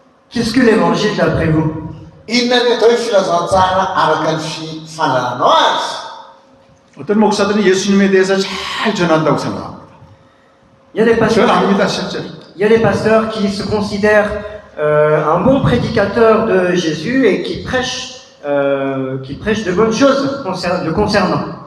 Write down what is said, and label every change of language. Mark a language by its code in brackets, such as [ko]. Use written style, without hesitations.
[fr] Qu'est-ce que l'évangile d'après vous? [mg] Inona ny atao hoe filazantsara araka ny fahalalanao azy? [ko] 어떤 목사들은 예수님에 대해서 잘 전한다고 생각합니다. [fr] Il y a des pasteurs, [ko] 전합니다 실제로. [fr] il y a des pasteurs qui se considèrent un bon prédicateur de Jésus et qui prêchent de bonnes choses le concernant.